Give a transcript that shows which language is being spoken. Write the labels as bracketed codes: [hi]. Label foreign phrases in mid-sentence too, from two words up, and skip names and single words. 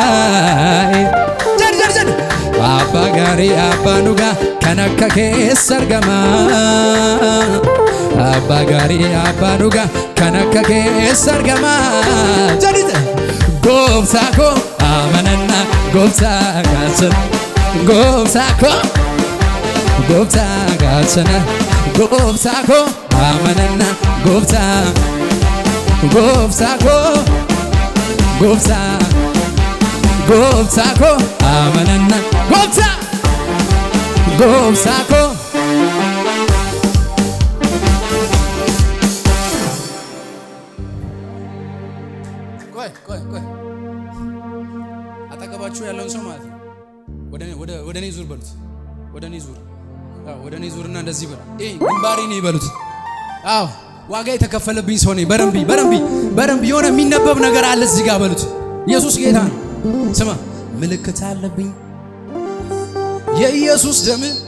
[om] Abbaa gaarii abbaa dhugaa kan akka keessa argama Abbaa gaarii abbaa dhugaa kan akka keessa argama Gooftaa koo amananna gooftaa gaachana Gooftaa koo gooftaa gaachana Gooftaa koo amananna gooftaa koo gooftaa koo amananna gooftaa koo [am] ቆይ አጠገባችሁ ያለውን ሰው ማለት ነው ወደ እኔ ዙር በሉት ወደ እኔ ዙርና እንደዚህ በሉ ግንባሬ ነው ይበሉት አዎ ዋጋ የተከፈለብኝ ሰው ነኝ በደንብ የሆነ የሚነበብ ነገር አለ እዚህ ጋር በሉት ኢየሱስ ጌታ ነው ስማ ምልክት አለብኝ የኢየሱስ ደም